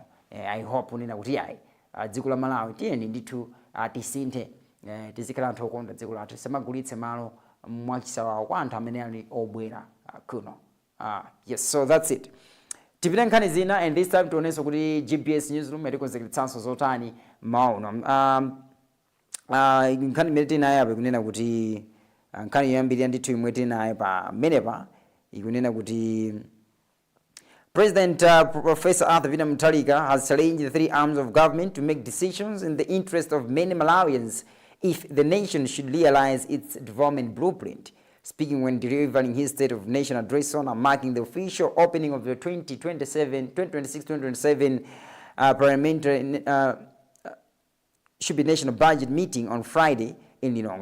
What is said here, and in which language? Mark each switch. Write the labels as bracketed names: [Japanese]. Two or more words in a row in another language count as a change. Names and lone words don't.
[English] I hope [Nyanja] unena kuti yayi dziko la Malawi tiyeni ndithu tisinthe tizikhala anthu okonda dziko lathu samagulitse malo mwachisawawa kwa anthu amene ali obwera kuno. [English] So that's it. [Nyanja] Tipita nkhani zina [English] and this time [Nyanja] tionenso kuti GPS Newsroom itikonzekeretsanso zotani mauno. Nkhani imene tinayo apa ikunena kuti nkhani yoyambirira ndithu imwe tinayo pa menepa ikunena kuti [English] President Professor Arthur Peter Mutharika has challenged the three arms of government to make decisions in the interest of many Malawians if the nation should realize its development blueprint. Speaking when delivering his State of Nation address on marking the official opening of the 2026-2027 parliamentary should be national budget meeting on Friday in Lilongwe.